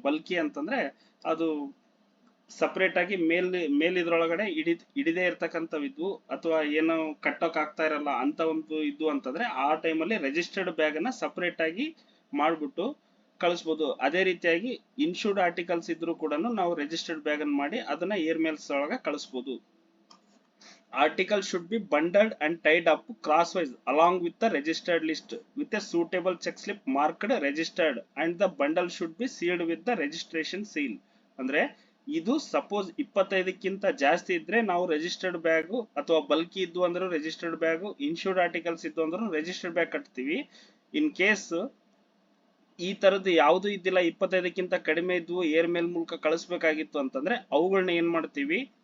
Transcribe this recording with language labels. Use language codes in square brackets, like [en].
[kn] Bulky ಅಂತಂದ್ರೆ ಅದು separate ಆಗಿ ಇದ್ರೊಳಗಡೆ ಹಿಡಿದೇ ಇರ್ತಕ್ಕಂಥವಿದ್ವು, ಅಥವಾ ಏನೋ ಕಟ್ಟೋಕ್ ಆಗ್ತಾ ಇರಲ್ಲ ಅಂತ ಒಂದು ಇದ್ವು ಅಂತಂದ್ರೆ ಆ ಟೈಮಲ್ಲಿ ರಿಜಿಸ್ಟರ್ಡ್ ಬ್ಯಾಗ್ ಅನ್ನ ಸಪರೇಟ್ ಆಗಿ ಮಾಡ್ಬಿಟ್ಟು ಕಳಿಸ್ಬೋದು. ಅದೇ ರೀತಿಯಾಗಿ ಇನ್ಶೂರ್ಡ್ ಆರ್ಟಿಕಲ್ಸ್ ಇದ್ರು ಕೂಡ ನಾವು ರಿಜಿಸ್ಟರ್ಡ್ ಬ್ಯಾಗ್ ಅನ್ನು ಮಾಡಿ ಅದನ್ನ ಏರ್ ಮೇಲ್ಸ್ ಒಳಗೆ ಕಳಿಸ್ಬೋದು. [en] Article should be bundled and tied up crosswise along with the registered list with a suitable check slip marked registered and the bundle should be sealed with the registration seal. [kn] ಅಂದ್ರೆ ಇದು suppose 25ಕ್ಕಿಂತ ಜಾಸ್ತಿ ಇದ್ರೆ ನಾವು registered bag, ಅಥವಾ bulky ಇದ್ದು ಅಂದ್ರೆ registered bag, insured articles ಇದ್ದು ಅಂದ್ರೆ ರಿಜಿಸ್ಟರ್ಡ್ ಬ್ಯಾಗ್ ಕಟ್ತೀವಿ. [en] in case [kn] ಈ ತರದ್ದು ಯಾವ್ದು ಇದ್ದಿಲ್ಲ, 25ಕ್ಕಿಂತ ಕಡಿಮೆ ಇದ್ವು, ಏರ್ ಮೇಲ್ ಮೂಲಕ ಕಳಿಸ್ಬೇಕಾಗಿತ್ತು ಅಂತಂದ್ರೆ ಅವುಗಳನ್ನ ಏನ್ ಮಾಡ್ತೀವಿ?